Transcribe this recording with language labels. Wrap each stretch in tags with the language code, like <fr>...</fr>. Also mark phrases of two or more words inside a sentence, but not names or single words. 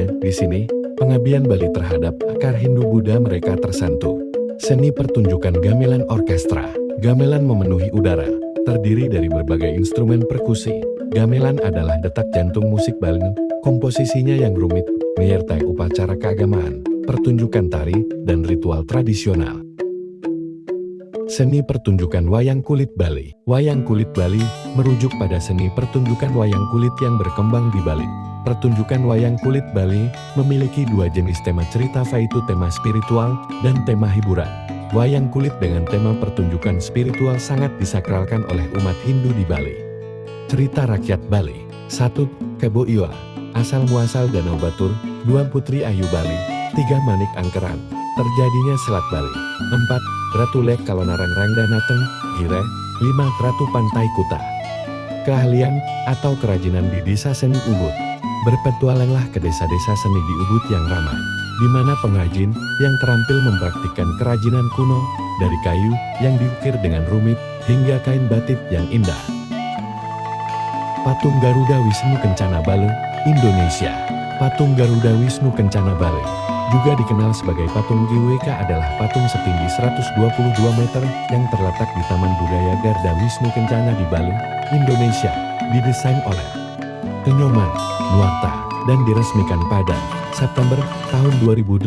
<id>Di sini, pengabdian Bali terhadap akar Hindu-Buddha mereka tersentuh. Seni pertunjukan gamelan orkestra. Gamelan memenuhi udara, terdiri dari berbagai instrumen perkusi. Gamelan adalah detak jantung musik Bali. Komposisinya yang rumit, menyertai upacara keagamaan, pertunjukan tari, dan ritual tradisional. Seni pertunjukan wayang kulit Bali. Wayang kulit Bali merujuk pada seni pertunjukan wayang kulit yang berkembang di Bali. Pertunjukan wayang kulit Bali memiliki dua jenis tema cerita, yaitu tema spiritual dan tema hiburan. Wayang kulit dengan tema pertunjukan spiritual sangat disakralkan oleh umat Hindu di Bali. Cerita rakyat Bali. 1. Kebo Iwa. Asal muasal Danau Batur. 2. Putri Ayu Bali. 3. Manik Angkeran. Terjadinya Selat Bali. 4. Ratu Lek Kalonarang Rangdanateng, Gire. 5. Ratu Pantai Kuta. Keahlian atau kerajinan di desa seni Ubud. Berpetualanglah ke desa-desa seni di Ubud yang ramai, di mana pengrajin yang terampil mempraktikkan kerajinan kuno, dari kayu yang diukir dengan rumit, hingga kain batik yang indah. Patung Garuda Wisnu Kencana Bale, Indonesia. Patung Garuda Wisnu Kencana Bale, juga dikenal sebagai patung GWK, adalah patung setinggi 122 meter yang terletak di Taman Budaya Garda Wisnu Kencana di Bale, Indonesia. Didesain oleh Kenyoman, Nuarta, dan diresmikan pada September tahun 2018.</id>